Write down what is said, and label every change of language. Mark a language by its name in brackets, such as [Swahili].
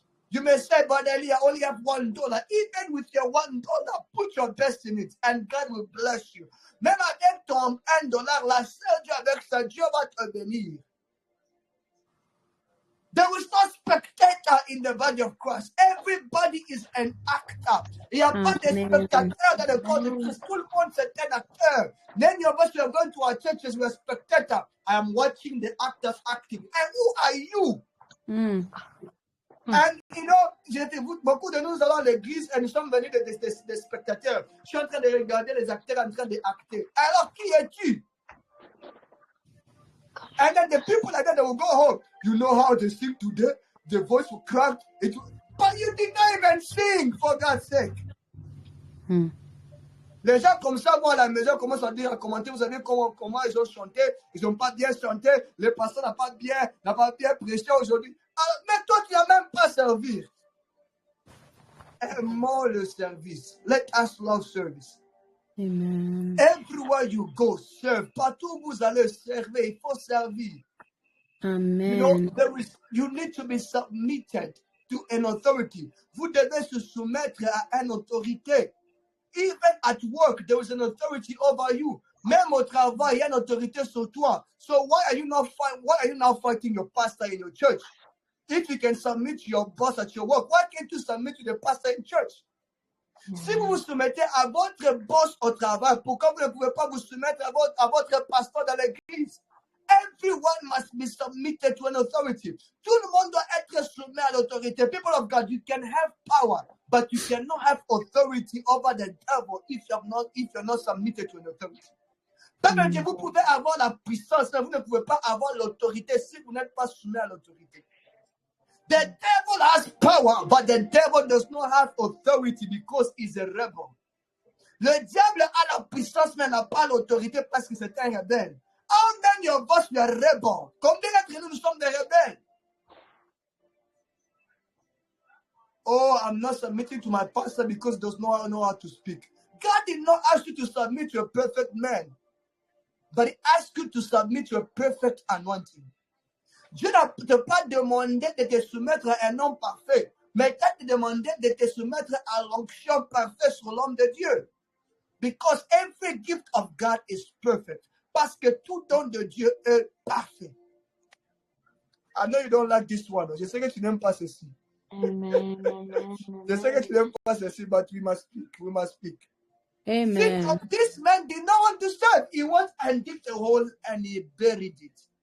[English] You may say, but Eli, I only have $1. Even with your $1, put your best in it, and God will bless you. [French] Même avec ton $1, la seule Dieu avec ça, Dieu va te bénir. [English] There is no spectator in the body of Christ. Everybody is an actor. [French] Il n'y a pas de spectateur dans le corps de Christ. Tout le monde c'est un acteur. [English] Many of us are going to our churches, we are spectator. I am watching the actors acting. And who are you? And you know, [French] beaucoup de nous allons à l'église et nous sommes venus des spectateurs. Je suis en train de regarder les acteurs en train d'acter. Alors, qui es-tu? [English] And then the people like that, they will go home. You know how to sing today? The voice will crack. But you did not even sing, for God's sake. [French] Les gens comme ça vont à la maison, commencent à dire, à commenter, vous savez comment ils ont chanté, ils n'ont pas bien chanté, le pasteur n'a pas bien prêché aujourd'hui. Alors, mais toi, tu n'as même pas servi. Aimons le service. [English] Let us love service. Amen. Everywhere you go, serve. [French] Partout où vous allez servir, il faut servir. [English] Amen. You know, you need to be submitted to an authority. [French] Vous devez se soumettre à une autorité. [English] Even at work, there is an authority over you. [French] Même au travail, il y a une autorité sur toi. [English] So why are you now fighting your pastor in your church? If you can submit to your boss at your work, why can't you submit to the pastor in church? [French] Si vous vous soumettez à votre boss au travail, pourquoi vous ne pouvez pas vous soumettre à votre pasteur dans l'église? [English] Everyone must be submitted to an authority. [French] Tout le monde doit être soumis à l'autorité. [English] People of God, you can have power, but you cannot have authority over the devil if you're not submitted to an authority. [French] Peuple de Dieu, vous pouvez avoir la puissance, mais vous ne pouvez pas avoir l'autorité si vous n'êtes pas soumis à l'autorité. [English] The devil has power, but the devil does not have authority because he's a rebel. [French] Le diable a la puissance, mais n'a pas l'autorité parce que c'est un rebelle. [English] How many of us were rebel? [French] Combien d'entre nous sommes des rebelles? [English] Oh, I'm not submitting to my pastor because he does not know how to speak. God did not ask you to submit to a perfect man, but he asked you to submit to a perfect anointing. [French] Dieu ne t'a pas demandé de te soumettre à un homme parfait, mais il t'a demandé de te soumettre à l'onction parfaite sur l'homme de Dieu. [English] Because every gift of God is perfect. [French] Parce que tout don de Dieu est parfait. [English] I know you don't like this one. [French] Je sais que tu n'aimes pas ceci. [English] Amen. [French] Je sais que tu n'aimes pas ceci, [English] but we must speak. We must speak. Amen. This man did not want to serve. He went and dig a hole and he buried it.